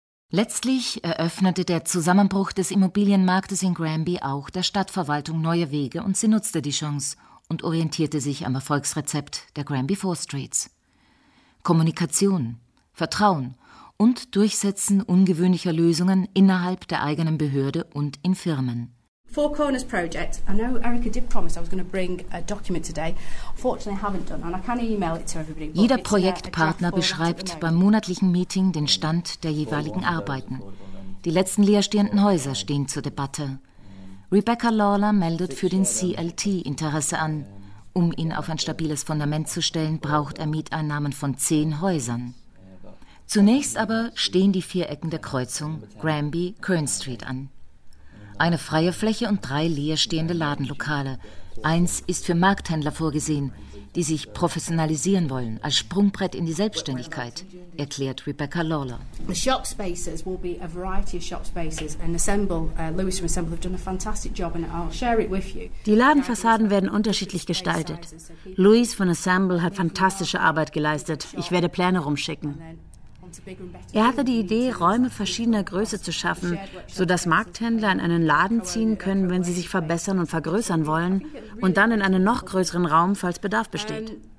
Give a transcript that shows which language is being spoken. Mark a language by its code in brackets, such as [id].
[de] Letztlich eröffnete der Zusammenbruch des Immobilienmarktes in Granby auch der Stadtverwaltung neue Wege und sie nutzte die Chance und orientierte sich am Erfolgsrezept der Granby Four Streets. Kommunikation, Vertrauen und Durchsetzen ungewöhnlicher Lösungen innerhalb der eigenen Behörde und in Firmen. [en] Four Corners Project. I know Erica did promise I was going to bring a document today. Unfortunately, I haven't done, and I can email it to everybody. [de] Jeder Projektpartner beschreibt beim monatlichen Meeting den Stand der jeweiligen Arbeiten. Die letzten leerstehenden Häuser stehen zur Debatte. Rebecca Lawler meldet für den CLT Interesse an. Um ihn auf ein stabiles Fundament zu stellen, braucht er Mieteinnahmen von 10 Häusern. Zunächst aber stehen die vier Ecken der Kreuzung Granby-Kern Street an. Eine freie Fläche und drei leerstehende Ladenlokale. Eins ist für Markthändler vorgesehen, die sich professionalisieren wollen, als Sprungbrett in die Selbstständigkeit, erklärt Rebecca Lawler. [en] The shop spaces will be a variety of shop spaces and Assemble, Lewis from Assemble have done a fantastic job and I'll share it with you. [de] Die Ladenfassaden werden unterschiedlich gestaltet. Lewis von Assemble hat fantastische Arbeit geleistet. Ich werde Pläne rumschicken. Er hatte die Idee, Räume verschiedener Größe zu schaffen, sodass Markthändler in einen Laden ziehen können, wenn sie sich verbessern und vergrößern wollen, und dann in einen noch größeren Raum, falls Bedarf besteht.